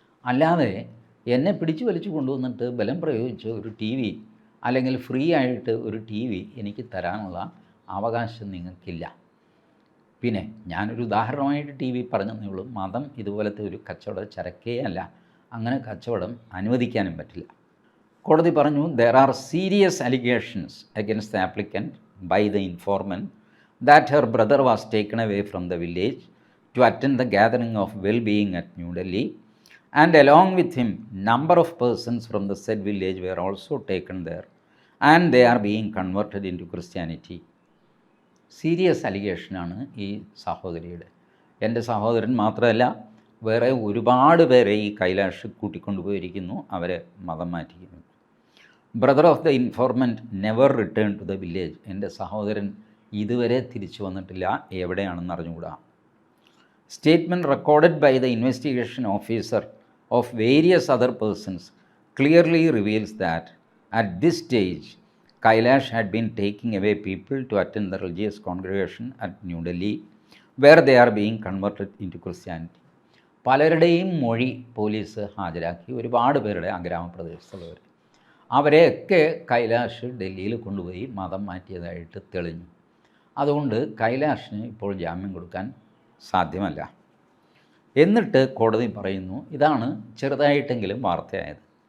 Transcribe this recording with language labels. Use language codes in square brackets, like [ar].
[ml] അല്ലാതെ എന്നെ പിടിച്ചു വലിച്ചു കൊണ്ടുവന്നിട്ട് ബലം പ്രയോഗിച്ച് ഒരു ടി വി അല്ലെങ്കിൽ ഫ്രീ ആയിട്ട് ഒരു ടി വി എനിക്ക് തരാനുള്ള അവകാശം നിങ്ങൾക്കില്ല. പിന്നെ ഞാനൊരു ഉദാഹരണമായിട്ട് ടി വി പറഞ്ഞതേ ഉള്ളൂ. മതം ഇതുപോലത്തെ ഒരു കച്ചവട ചരക്കേ അല്ല, അങ്ങനെ കച്ചവടം അനുവദിക്കാനും പറ്റില്ല. കോടതി പറഞ്ഞു [en] There are serious allegations against the applicant by the informant that her brother was taken away from the village to attend the gathering of well-being at New Delhi, and along with him number of persons from the said village were also taken there, and they are being converted into Christianity. [ml] Serious അലിഗേഷനാണ് ഈ സഹോദരിയുടെ. എൻ്റെ സഹോദരൻ മാത്രമല്ല, വേറെ ഒരുപാട് പേരെ ഈ കൈലാഷ് കൂട്ടിക്കൊണ്ടുപോയിരിക്കുന്നു, അവരെ മതം മാറ്റിക്കുന്നു. [en] Brother of the informant never return to the village. [ml] എൻ്റെ സഹോദരൻ ഇതുവരെ തിരിച്ചു വന്നിട്ടില്ല, എവിടെയാണെന്ന് അറിഞ്ഞുകൂടാ. [en] Statement recorded by the investigation officer of various other persons clearly reveals that at this stage Kailash had been taking away people to attend the religious congregation at New Delhi where they are being converted into Christianity. [ml] പലരുടെയും മൊഴി police ഹാജരാക്കി, ഒരുപാട് പേരുടെ ആ ഗ്രാമപ്രദേശത്തുള്ളവർ, അവരെയൊക്കെ കൈലാഷ് ഡൽഹിയിൽ കൊണ്ടുപോയി മതം മാറ്റിയതായിട്ട് തെളിഞ്ഞു. അതുകൊണ്ട് കൈലാഷിന് ഇപ്പോൾ ജാമ്യം കൊടുക്കാൻ സാധ്യമല്ല. എന്നിട്ട് കോടതി പറയുന്നു, ഇതാണ് ചെറുതായിട്ടെങ്കിലും വാർത്തയായത്.